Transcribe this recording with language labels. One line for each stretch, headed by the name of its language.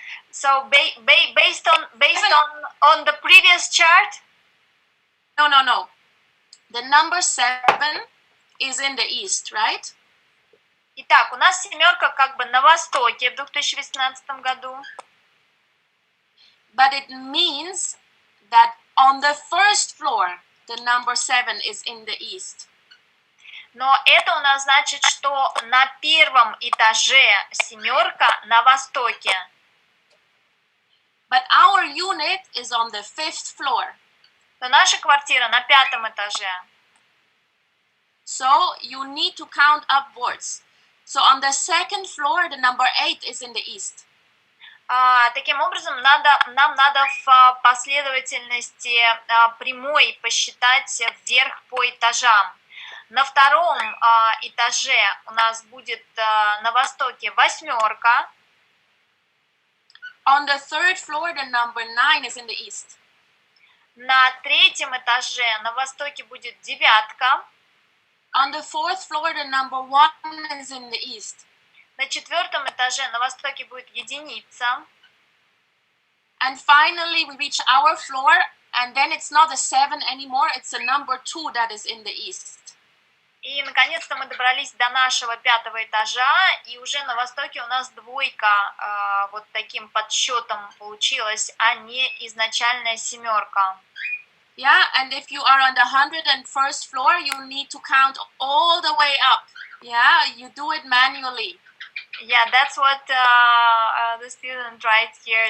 English: So based on the previous chart? No. The number 7 is in the east, right?
Russian: Итак, у нас семерка как бы на востоке в 2018 году.
English: But it means that on the first floor, the number 7 is in the east.
Russian: Но это у нас значит, что на первом этаже семерка на востоке.
English: But our unit is on the 5th floor.
Russian: Но наша квартира на 5-м этаже.
English: So you need to count upwards. So on the 2nd floor, the number 8 is in the east.
Russian: Таким образом, нам надо в последовательности прямой посчитать вверх по этажам. На втором этаже у нас будет на востоке восьмерка.
English: On the 3rd floor, the number 9 is in the east.
Russian: На третьем этаже на востоке будет девятка.
English: On the 4th floor, the number 1 is in the east.
Russian: На четвертом этаже на востоке будет единица.
English: And finally, we reach our floor, and then it's not a 7 anymore, it's a number 2 that is in the east.
Russian: И, наконец-то, мы добрались до нашего 5-го этажа, и уже на востоке у нас двойка вот таким подсчетом получилась, а не изначальная семерка.
English: Yeah, and if you are on the 101st floor, you need to count all the way up. Yeah, you do it manually. Yeah, that's what the student writes here.